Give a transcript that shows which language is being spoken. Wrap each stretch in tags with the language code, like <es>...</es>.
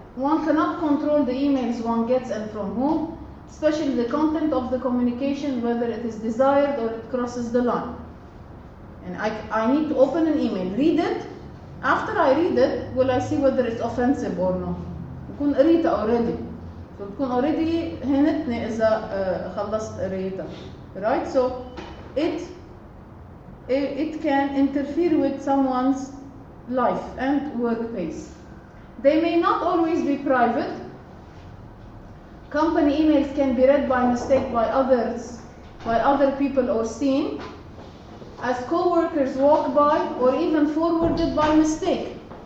<en>One cannot control the emails one gets and from whom, especially the content of the communication, whether it is desired or it crosses the line. And I need to open an email, read it. After I read it, will I see whether it's offensive or not?</en> <ar>بكون قريتها already. So بكون already هنتني إذا خلصت قريتها.</ar> <en>Right? So it can interfere with someone's life and workplace. They may not always be private. Company emails can be read by mistake by others, by other people or seen as co-workers walk by or even forwarded by mistake.</en>